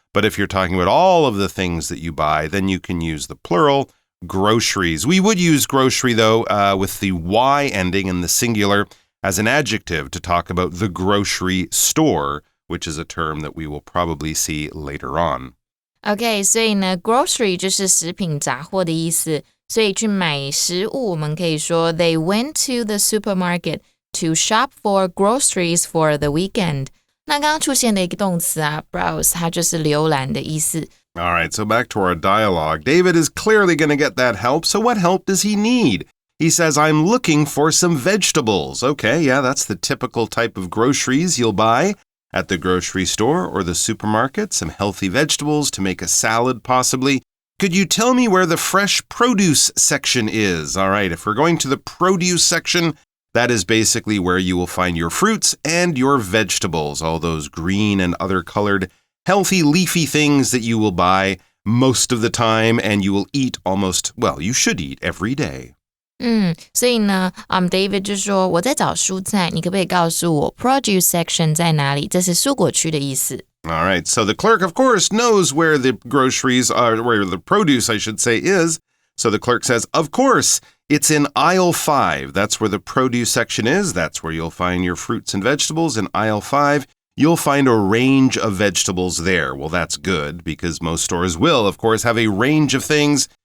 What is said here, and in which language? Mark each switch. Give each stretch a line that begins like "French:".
English: But if you're talking about all of the things that you buy, then you can use the plural, groceries. We would use grocery, though, with the Y ending in the singular as an adjective to talk about the grocery store, which is a term that we will probably see later on.
Chinese: OK, 所以呢 grocery 就是食品杂货的意思。所以去买食物，我们可以说
English: They went to the supermarket to shop for groceries for the weekend.
Chinese: 那刚刚出现的一个动词啊 browse 它就是浏览的意思。
English: All right, so back to our dialogue. David is clearly going to get that help. So what help does he need? He says, I'm looking for some vegetables. Okay, yeah, that's the typical type of groceries you'll buy at the grocery store or the supermarket. Some healthy vegetables to make a salad possibly. Could you tell me where the fresh produce section is? All right, if we're going to the produce section, that is basically where you will find your fruits and your vegetables, all those green and other colored, healthy, leafy things that you will buy most of the time and you will eat you should eat every day.
Chinese: 所以呢David 就说我在找蔬菜，你可不可以告诉我 produce section 在哪里？这是蔬果区的意思。
English: All right, so the clerk, of course, knows where the groceries are, where the produce, I should say, is. So the clerk says, of course, it's in aisle 5. That's where the produce section is. That's where you'll find your fruits and vegetables in aisle 5. You'll find a range of vegetables there. Well, that's good because most stores will, of course, have a range of things.